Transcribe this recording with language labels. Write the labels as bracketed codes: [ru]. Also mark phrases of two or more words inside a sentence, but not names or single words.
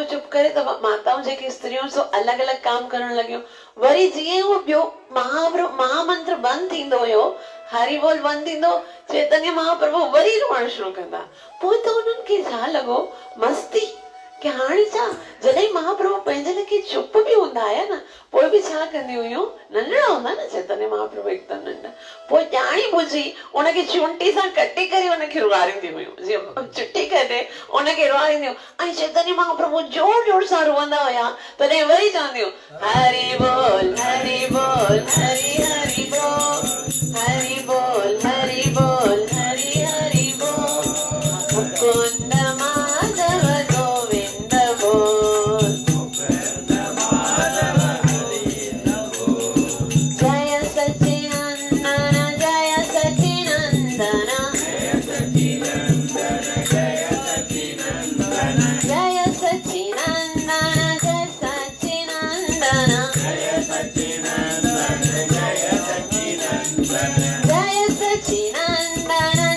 [sd] करे तो माताऊं जेके स्त्रियों सो अलग अलग काम करण लगियूं। वरी जीअं वो ॿियो महामंत्र बंद थींदो हुयो, हरि बोल बंद थींदो, चैतन्य महाप्रभु वरी रोअण शुरू कंदा। पोइ त उन्हनि खे छा लॻो मस्ती कि हाणे छा जॾहिं महाप्रभु पंहिंजे लाइ चुप बि हूंदा हुया न, पोइ बि छा कंदी हुयूं, नंढड़ा हूंदा न चैतन्य महाप्रभु हिकदमि नंढा, पोइ ॼाणी बुझी उनखे चूंटी सां कटे करे उनखे रुआरींदी हुयूं, जीअं चिट्ठी करे उनखे रुआरींदियूं। ऐं चैतन्य महाप्रभु जोर जोर सां रोअंदा हुया, तॾहिं वरी चवंदियूं हरि बोल हरि बोल हरि हरि बोल हरि बोल हरि बोल हरि हरि बोल मुकुंद माधव गोविंद बोल जय सच्चिनंदन जय सच्चिनंदन जय सच्चिनंदन जय सच्चिनंदन जय सच्चिनंदन जय सच्चिनंदन जय सच्चिनंदन जय सच्चिनंदन जय सच्चिनंदन